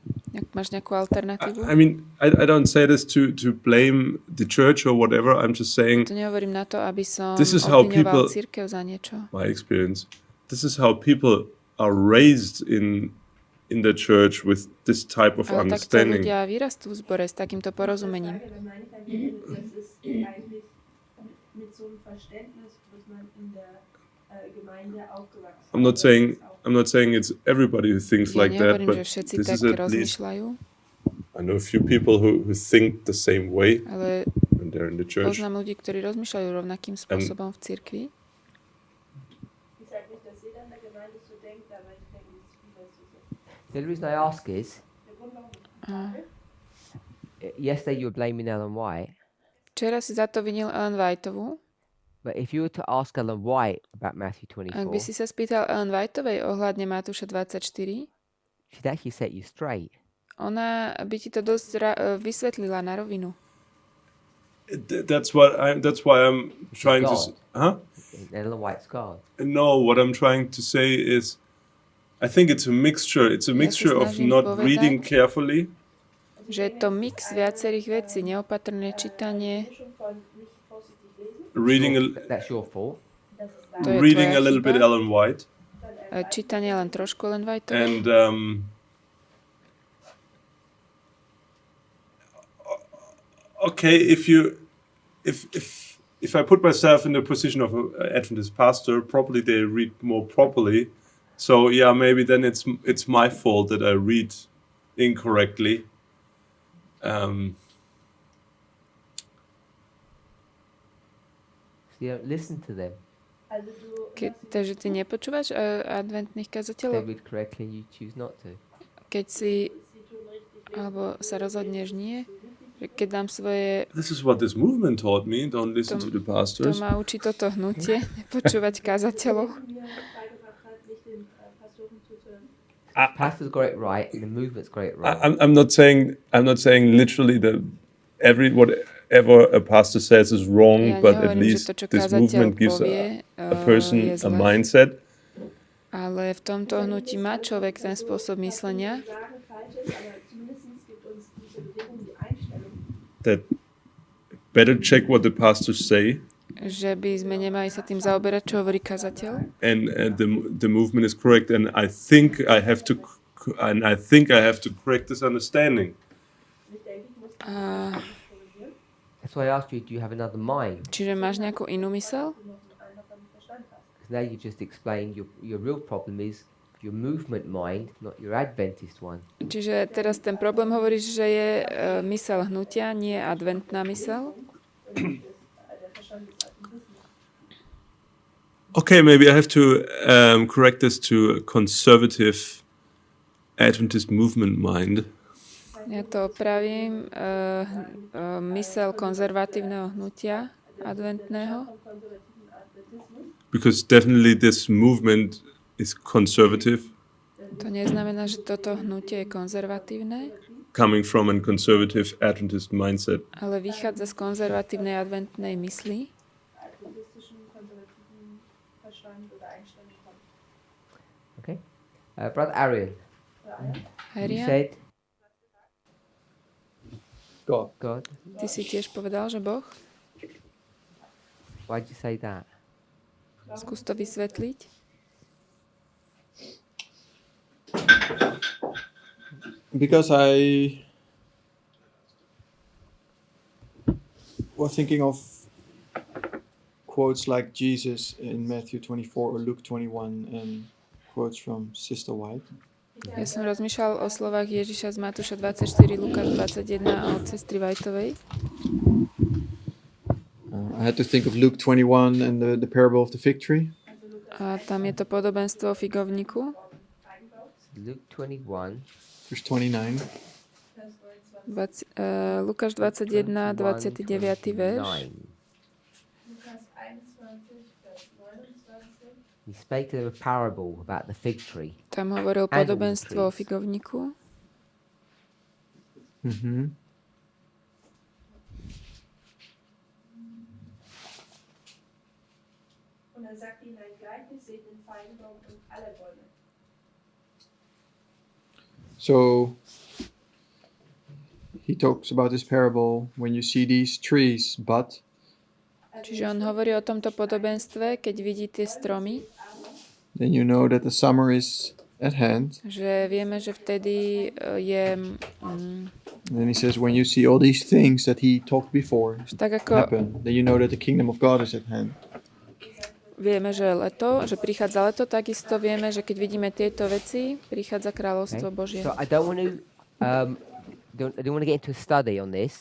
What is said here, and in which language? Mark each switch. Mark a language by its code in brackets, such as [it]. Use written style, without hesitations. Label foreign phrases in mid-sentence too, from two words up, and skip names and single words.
[sk] Máš nejakú alternatívu? [en] I mean, I don't say this to blame the church or whatever. I'm just saying [sk] To nehovorím na to, aby som [en] This is how [sk] obviňoval [en] people- [sk] cirkev za niečo. [en] my experience. This is how people are raised in the church with this type of [sk] Ale takto [en] understanding. [sk] ľudia vyrastú v zbore s takýmto porozumením. [de] Frage bei mancher Dinge, das ist eigentlich mit so einem Verständnis, dass man in der Gemeinde aufgewachsen [en] I'm not saying it's everybody who thinks [sk] Ja [en] like that, [sk] nehovorím, [en] but [sk] že všetci [en] this [sk] tak [en] is at least [sk] rozmýšľajú, [en] I know a few people who think the same way [sk] ale [en] when they're in the church. [sk] poznám ľudí, ktorí rozmýšľajú rovnakým spôsobom v cirkvi. [de] Ich sage nicht, dass jeder in der Gemeinde so denkt, aber ich denke, dass viele so sind. [en] The only reason I ask is, [de] Der Grund, warum ich frage, [en] yesterday you were blaming Ellen White, [sk] Včera si za to vinil Ellen Whiteovú. [en] but if you were to ask Ellen White about Matthew [sk] Ak by 24, si sa spýtal Ellen Whiteovej ohľadne Matúša 24, [en] she'd actually set you straight. [sk] ona by ti to dosť vysvetlila na rovinu. [en] That's why I'm trying to. God. Ellen White's God. No, what I'm trying to say is, I think it's a mixture. It's a mixture of [sk] snažím [en] not [sk] povedať, [en] reading carefully, [sk] Že je to mix viacerých vecí, neopatrné čítanie, [de] Mischung von nicht vorsichtig lesen, [en] reading That's your fault. [de] das ist [sk] to je [en] reading [sk] tvoja [en] a little bit [sk] chyba, Ellen White, čítanie len trošku Ellen Whiteovej. [en] and okay, if I put myself in the position of an Adventist pastor, probably they read more properly. So yeah, maybe then it's my fault that I read incorrectly. So you don't listen to them. [de] also du [sk] Takže ty nepočúvaš adventných [en] They [sk] kazateľov? [en] read correctly and you choose not to. [sk] Keď si, alebo sa rozhodneš nie, že keď dám svoje, [en] This is what this movement taught me. Don't listen to the [sk] to [en] pastors. [sk] ma učí toto hnutie, nepočúvať kazateľov. [de] mir beigebracht hat, nicht den Pastoren zuzuhören. [en] Pastor's got it right and the movement's got it right. I'm not saying literally that whatever a pastor says is wrong, [sk] Ja [en] but at [sk] nehovorím, že [en] least [sk] to, čo [en] this [sk] kazateľ [en] movement gives [sk] povie, [en] a person [sk] je [en] a [sk] zlé. [en] mindset [sk] Ale v tomto hnutí má človek ten spôsob myslenia, [de] Sagen falsch ist, aber zumindest gibt uns diese Bewegung die Einstellung, [en] that better check what the pastors say, [sk] že by sme nemali sa tým zaoberať, čo hovorí kazateľ. [en] and the movement is correct. And I think I have to correct this understanding. [sk] A, [en] That's why I asked you, do you have another mind? [sk] čiže máš nejakú inú mysel? [en] Because now you just explained your real problem is your movement mind, not your Adventist one. [sk] Čiže teraz ten problém hovoríš, že je mysel hnutia, nie adventná mysel. [en] Okay, maybe I have to correct this to a conservative Adventist movement mind. [sk] Ja to opravím. Mysel konzervatívneho hnutia adventného. [en] Because definitely this movement is conservative, [sk] To neznamená, že toto hnutie je konzervatívne, [en] coming from a conservative Adventist mindset. [sk] ale vychádza z konzervatívnej adventnej mysli. [de] adventistischen, konservativen Verstand oder Einstellung kommt. [en] Okay? Brother Arian, you Herian, said God. God. [sk] ty si tiež povedal, že Boh? [en] Why'd you say that? [sk] Skús to vysvetliť. [en] Because I was thinking of quotes like Jesus in Matthew 24 or Luke 21 and quotes from Sister White. [sk] Ja som rozmýšľal o slovách Ježiša z Matúša 24, Lukáš 21 a od sestry Whiteovej. [en] I had to think of Luke 21 and the parable of the fig tree. [sk] A tam je to podobenstvo o figovníku. [en] Luke 21. Verse 29. [sk] Lukáš 21, 29. verš. 9. [de] Lukas 21, Vers 29. [en] He spake to them a parable about the fig tree. [sk] Tam hovoril podobenstvo o figovníku. Mm-hmm. [de] Und dann sagt ihnen ein Gleichnis, seht den Feinbaum und alle Bäume. [en] So he talks about this parable when you see these trees, but [sk] Čiže on hovorí o tomto podobenstve, keď vidí tie stromy, [en] then you know that the summer is at hand. [sk] že vieme, že vtedy je [en] And then he says, when you see all these things that he talked before [sk] tak ako [en] happen, then you know that the kingdom of God is at hand. [sk] vieme, že leto, že prichádza leto, takisto vieme, že keď vidíme tieto veci, prichádza kráľovstvo Božie. [en] So I don't want to I don't want to get into a study on this,